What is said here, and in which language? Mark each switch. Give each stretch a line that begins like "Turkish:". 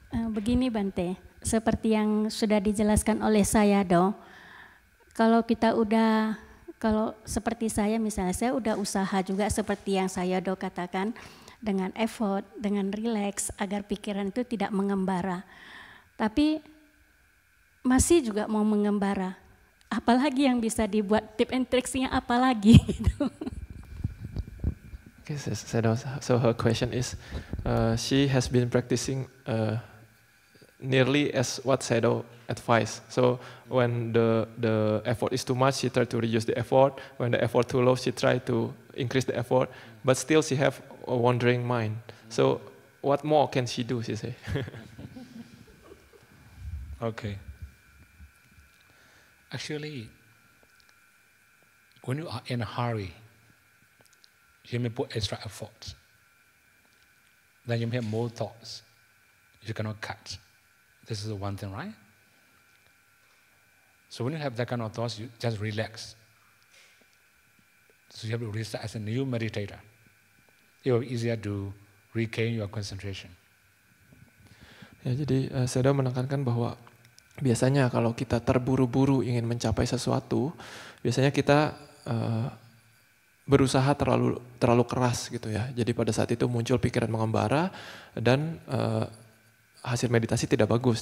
Indonesian: Begini Bante, seperti yang sudah dijelaskan oleh Sayadaw, kalau seperti saya misalnya, saya udah usaha juga seperti yang Sayadaw katakan, dengan effort, dengan relax, agar pikiran itu tidak mengembara. Tapi masih juga mau mengembara. Apalagi yang bisa dibuat
English: tip and tricksnya
Indonesian: apalagi gitu.
English: Okay, so her question is, she has been practicing nearly as what Sayadaw advised. So when the effort is too much, she try to reduce the effort. When the effort too low, she try to increase the effort. But still, she have a wandering mind. So what more can she do? She say. Okay. Actually, when you are in a hurry, you may put extra effort. Then you may have more thoughts. You cannot cut. This is the one thing, right? So when you have that kind of thoughts, you just relax. So you have to restart as a new meditator. It will be easier to regain your concentration.
Indonesian: Ya, jadi saya menekankan bahwa biasanya kalau kita terburu-buru ingin mencapai sesuatu, biasanya kita berusaha terlalu keras gitu ya. Jadi pada saat itu muncul pikiran mengembara dan hasil meditasi tidak bagus.